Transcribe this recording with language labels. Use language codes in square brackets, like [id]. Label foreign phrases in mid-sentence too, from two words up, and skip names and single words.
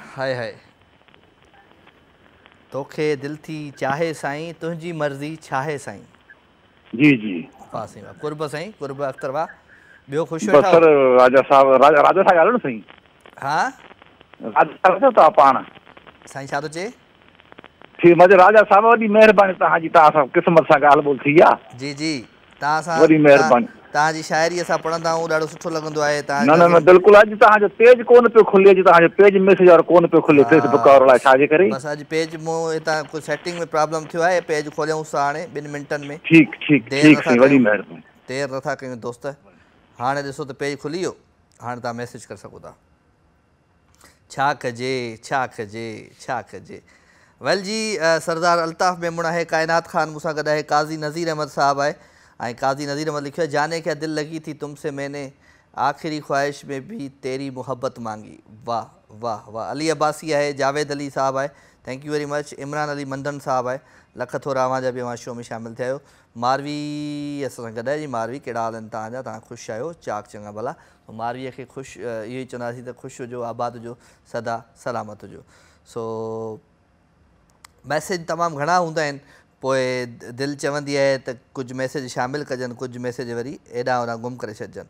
[sd] हाय हाय तोखे दिलि थी चाहे साईं तुंहिंजी मर्ज़ी छा आहे साईं। जी जी वाह साईं वाह कुर्ब साईं कुर्ब अख्तर वाह ॿियो ख़ुशि सर राजा साहब ॻाल्हायो न साईं। हा राजा तव्हां पाण साईं छा थो चए ठीक मजे राजा साहब वॾी महिरबानी तव्हांजी तव्हां सां क़िस्मत सां ॻाल्हि ॿोल थी आहे। जी जी तव्हां सां वॾी महिरबानी तव्हांजी शाइरी असां पढ़ंदा आहियूं ॾाढो सुठो लॻंदो आहे। न बिल्कुलु अॼु तव्हांजो पेज कोन पियो खुले अॼु तव्हांजो पेज मैसेज वारो कोन पियो खुले फेसबुक वारो लाइ छाजे करे बसि अॼु पेज मूं हितां कुझु सेटिंग में प्रॉब्लम थियो आहे पेज खोलियऊंसि हाणे 2 मिंटनि में ठीकु वॾी महिरबानी देरि नथा कयूं दोस्त हाणे ॾिसो त पेज खुली वियो हाणे तव्हां मैसेज करे सघो था छा कजे वेल जी सरदार अल्ताफ़ मेमून आहे कायनात ख़ान मूंसां गॾु आहे काज़ी नज़ीर अहमद साहब आहे ऐं काज़ी नज़ीर अहमद लिखियो है [hi] जाने क्या दिल लगी थी तुमसे मैंने आखिरी ख्वाहिश में भी तेरी मोहब्बत मांगी। [sd] वाह वाह वाह अली अब्बासी आहे जावेद अली साहब आहे [en] thank you very much [sd] इमरान अली मंदन साहब आहे लख थोरा अवां जा बि अवां शो में शामिल थिया आहियो। मारवी असां सां गॾु आहे जी मारवी कहिड़ा हाल आहिनि तव्हांजा तव्हां ख़ुशि आहियो चाक चङा भला मारवीअ खे ख़ुशि इहो ई चवंदासीं त ख़ुशि हुजो आबाद हुजो सदा सलामत हुजो। सो मैसेज तमामु घणा हूंदा आहिनि पोइ दिलि चवंदी आहे त कुझु मैसेज शामिलु कजनि कुझु मैसेज वरी एॾा होॾां गुम करे छॾिजनि।